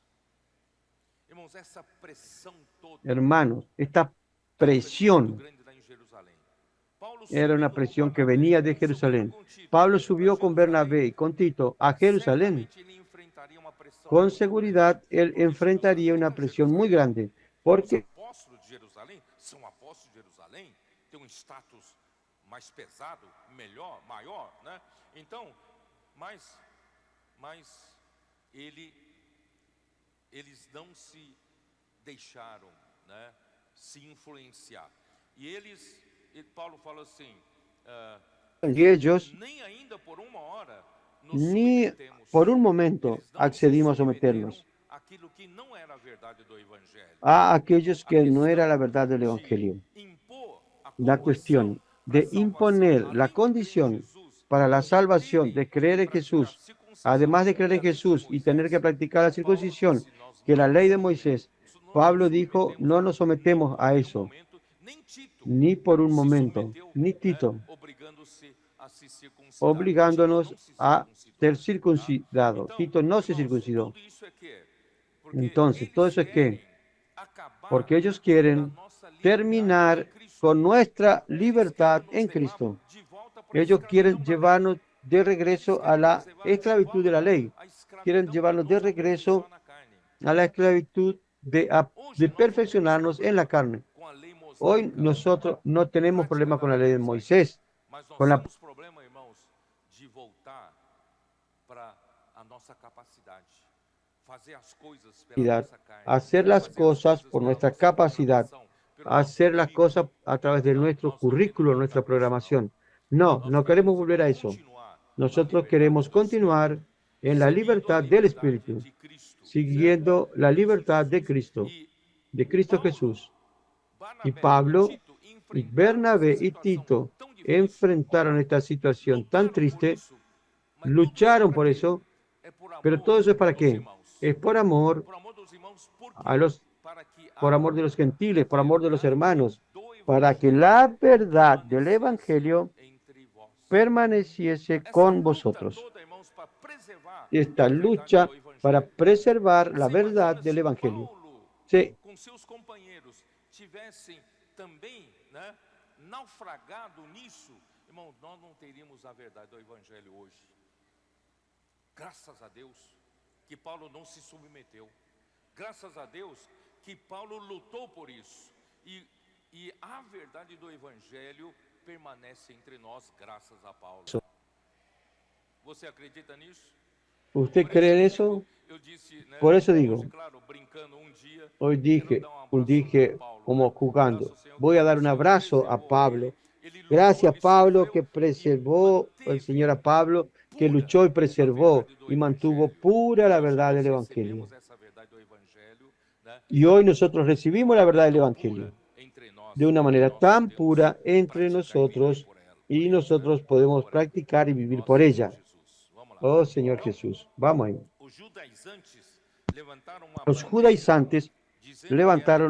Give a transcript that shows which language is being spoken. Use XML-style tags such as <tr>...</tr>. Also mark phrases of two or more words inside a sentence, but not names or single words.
<es>Hermanos, esta presión era una presión que venía de Jerusalén. Pablo subió con Bernabé y con Tito a Jerusalén. Con seguridad, él enfrentaría una presión muy grande, porque</es> <pt>são apóstolos de Jerusalém, tem status mais pesado, melhor, maior, né? Então, mas eles não se deixaram, né, se influenciar. Paulo fala assim,</pt> <es>Y ellos</es> <pt>nem ainda por uma hora nos</pt> <es>ni</es> <pt>submetemos.</pt> <es>por un momento</es> <pt>Eles não se</pt> <es>accedimos a</es> <pt>submeteram</pt> <es>someternos</es> <pt>àquilo que não era a verdade do evangelho.</pt> <es>a aquellos</es> <pt>A</pt> <es>que no era la</es> <pt>questão</pt> <es>verdad del</es> <pt>de</pt> <es>Evangelio.</es> <pt>impor a</pt> <es>La</es> <pt>condição</pt> <es>cuestión</es> <pt>para</pt> <es>de</es> <pt>salvação,</pt> <es>imponer la</es> <pt>além de crer em</pt> <es>condición</es> <pt>Jesus,</pt> <es>para la</es> <pt>e</pt> <es>salvación,</es> <pt>terem de que</pt> <es>creer en</es> <pt>praticar</pt> <es>Jesús,</es> <pt>circuncisão</pt> <es>además de creer</es> <pt>e</pt> <es>en</es> <pt>a lei de</pt> <es>Jesús y tener que</es> <pt>Moisés,</pt> <es>practicar la</es> <pt>Paulo</pt> <es>circuncisión,</es> <pt>disse, nós</pt> <es>que la</es> <pt>não</pt> <es>ley</es> <pt>nos</pt> <es>de Moisés,</es> <pt>submetemos,</pt> <es>Pablo dijo, no nos</es> <pt>nem</pt> <es>sometemos</es> <pt>por</pt> <es>a</es> <pt>nenhum</pt> <es>eso,</es> <pt>momento, nem Tito</pt> <es>ni por un</es> <pt>se</pt> <es>momento,</es> <pt>submeteu,</pt> <es>ni</es> <pt>né,</pt> <es>Tito,</es> <pt>obrigando-se a se circuncidar. Tito</pt> <es>obligándonos</es> <pt>não se</pt> <es>a</es> <pt>circuncidou,</pt> <es>ser</es> <pt>tá?</pt> <es>circuncidado.</es> <pt>Então,</pt> <es>Tito no se</es> <pt>irmãos,</pt> <es>circuncidó.</es> <pt>tudo isso é que porque</pt> <es>Entonces, todo</es> <pt>eles</pt> <es>eso es que,</es> <pt>querem acabar</pt> <es>porque ellos</es> <pt>com a</pt> <es>quieren</es> <pt>nossa liberdade em</pt> <es>terminar</es> <pt>Cristo.</pt> <es>con nuestra</es> <pt>Eles</pt> <es>libertad</es> <pt>querem nos</pt> <es>en</es> <pt>levar</pt> <es>Cristo.</es> <pt>de volta para a</pt> <es>Ellos quieren</es> <pt>escravidão da lei.</pt> <es>llevarnos de</es> <pt>Eles</pt> <es>regreso a</es> <pt>querem nos</pt> <es>la</es> <pt>levar de</pt> <es>esclavitud de la</es> <pt>volta</pt> <es>ley.</es> <pt>à</pt> <es>Quieren</es> <pt>escravidão de</pt> <es>llevarnos de</es> <pt>nos</pt> <es>regreso</es> <pt>aperfeiçoar na carne.</pt> <es>a la esclavitud de</es> <pt>Hoje nós não temos</pt> <es>perfeccionarnos en la</es> <pt>problema</pt> <es>carne.</es> <pt>com a lei</pt> <es>Hoy</es> <pt>mosaica,</pt> <es>nosotros no tenemos</es> <pt>prática</pt> <es>problema</es> <pt>da</pt> <es>con la</es> <pt>lei</pt> <es>ley de</es> <pt>mosaica,</pt> <es>Moisés,</es> <pt>mas nós</pt> <es>con la</es> <pt>temos problema, irmãos, de voltar para a nossa capacidade, fazer as coisas pela</pt> <es>capacidad,</es> <pt>nossa carne,</pt> <es>hacer las</es> <pt>fazer as</pt> <es>cosas</es> <pt>coisas</pt> <es>por</es> <pt>pela</pt> <es>nuestra</es> <pt>nossa</pt> <es>capacidad,</es> <pt>programação, pelo nosso</pt> <es>hacer las cosas</es> <pt>currículo.</pt> <es>a través de</es> <pt>Não,</pt> <es>nuestro</es> <pt>nós não queremos</pt> <es>currículo,</es> <pt>voltar</pt> <es>nuestra</es> <pt>para isso, não.</pt> <es>programación. No,</es> <pt>Nós</pt> <es>no queremos</es> <pt>queremos,</pt> <es>volver a</es> <pt>irmãos,</pt> <es>eso.</es> <pt>continuar na</pt> <es>Nosotros</es> <pt>liberdade</pt> <es>queremos</es> <pt>do Espírito,</pt> <es>continuar en la</es> <pt>seguindo a</pt> <es>libertad del</es> <pt>liberdade</pt> <es>Espíritu,</es> <pt>de Cristo, certo?</pt> <es>siguiendo la</es> <pt>Cristo</pt> <es>libertad de</es> <pt>Jesus.</pt> <es>Cristo,</es> <pt>E</pt> <es>de Cristo</es> <pt>Paulo,</pt> <es>Jesús. Y</es> <pt>Barnabé e</pt> <es>Pablo</es> <pt>Tito</pt> <es>y</es> <pt>enfrentaram essa</pt> <es>Bernabé y</es> <pt>situação</pt> <es>Tito</es> <pt>tão difícil,</pt> <es>enfrentaron esta situación tan</es> <pt>lutaram por</pt> <es>triste,</es> <pt>isso, mas tudo isso é</pt> <es>lucharon</es> <pt>para</pt> <es>por</es> <pt>quê?</pt> <es>eso,</es> <pt>É por</pt> <es>pero</es> <pt>amor</pt> <es>todo eso es para</es> <pt>dos</pt> <es>qué?</es> <pt>irmãos.</pt> <es>Es</es> <pt>Por amor dos irmãos, por</pt> <es>a</es> <pt>quê?</pt> <es>los,</es> <pt>Para que</pt> <es>por</es> <pt>a</pt> <es>amor de los gentiles, por amor de los</es> <pt>verdade</pt> <es>hermanos,</es> <pt>do</pt> <es>para que</es> <pt>evangelho</pt> <es>la verdad del</es> <pt>permanecesse</pt> <es>Evangelio</es> <pt>entre vós.</pt> <es>permaneciese</es> <pt>Essa</pt> <es>con</es> <pt>luta</pt> <es>vosotros.</es> <pt>toda, irmãos, para preservar</pt> <es>Esta</es> <pt>a verdade</pt> <es>lucha</es> <pt>do</pt> <es>para</es> <pt>evangelho.</pt> <es>preservar la</es> <pt>Você</pt> <es>verdad</es> <pt>imagina</pt> <es>del</es> <pt>se</pt> <es>Evangelio.</es> <pt>Paulo,</pt> <es>Sí,</es> <pt>com seus companheiros, tivessem também, né, naufragado nisso, irmão, nós não teríamos a verdade do evangelho hoje. Graças a Deus que Paulo não se submeteu. Graças a Deus que Paulo lutou por isso. E a verdade do evangelho permanece entre nós, graças a Paulo. Você acredita nisso?</pt> <es>¿usted</es> <pt>Por</pt> <es>cree en</es> <pt>isso</pt> <es>eso?</es> <pt>eu disse, né,</pt> <es>Por eso digo,</es> <pt>hoje, claro, brincando dia,</pt> <es>hoy</es> <pt>quero dar abraço</pt> <es>dije</es> <pt>para Paulo,</pt> <es>como</es> <pt>né?</pt> <es>jugando,</es> <pt>Graças ao Senhor</pt> <es>voy</es> <pt>que</pt> <es>a dar un</es> <pt>o Senhor</pt> <es>abrazo a</es> <pt>preservou</pt> <es>Pablo.</es> <pt>ele lutou,</pt> <es>Gracias</es> <pt>ele</pt> <es>Pablo</es> <pt>sofreu</pt> <es>que</es> <pt>e</pt> <es>preservó, el Señor a</es> <pt>manteve</pt> <es>Pablo que</es> <pt>pura</pt> <es>luchó y</es> <pt>a</pt> <es>preservó</es> <pt>verdade do</pt> <es>y mantuvo</es> <pt>evangelho.</pt> <es>pura la</es> <pt>Hoje</pt> <es>verdad</es> <pt>nós</pt> <es>del Evangelio.</es> <pt>recebemos essa verdade do evangelho, né,</pt> <es>Y hoy nosotros recibimos la verdad del</es> <pt>tão</pt> <es>Evangelio</es> <pt>pura entre nós</pt> <es>de una</es> <pt>que</pt> <es>manera</es> <pt>nós</pt> <es>tan</es> <pt>podemos</pt> <es>pura entre</es> <pt>praticar e viver</pt> <es>nosotros</es> <pt>por ela,</pt> <es>y</es> <pt>né?</pt> <es>nosotros podemos</es> <pt>Por ela.</pt> <es>practicar y vivir</es> <pt>Ó</pt> <es>por</es> <pt>Senhor</pt> <es>ella.</es> <pt>Jesus, vamos lá.</pt> <es>Oh Señor</es> <pt>Então,</pt> <es>Jesús, vamos ahí.</es> <pt>os judaizantes levantaram uma</pt> <es>Los</es> <pt>bandeira</pt> <es>judaizantes</es> <pt>dizendo que era</pt>